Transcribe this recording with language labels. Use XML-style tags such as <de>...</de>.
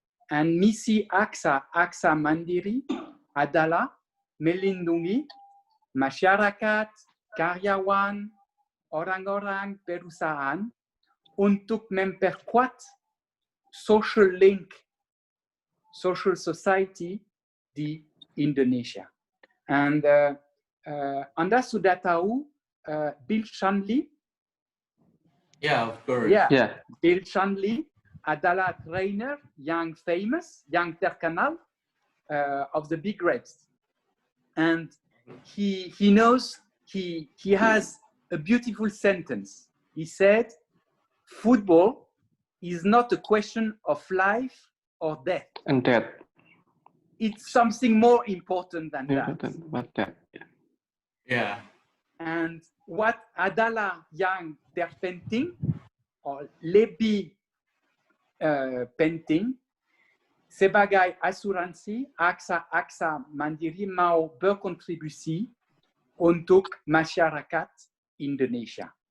<id>And misi Aksa Mandiri adalah melindungi masyarakat, karyawan, orang-orang perusahaan untuk memperkuat social link, social society di Indonesia. And Anda sudah tahu Bill Shankly?</id> <en>Yeah, of course. Yeah.</en> <id>Bill Shankly adalah trainer yang famous, yang terkenal of the Big Reds.</id> <en>And he knows, he has a beautiful sentence. He said, football is not a question of life or death. And death. It's something more important than that. Yeah.</en> <id>And what adalah yang terpenting, or lebih penting, sebagai asuransi, AXA Mandiri mau berkontribusi untuk masyarakat Indonesia.</id>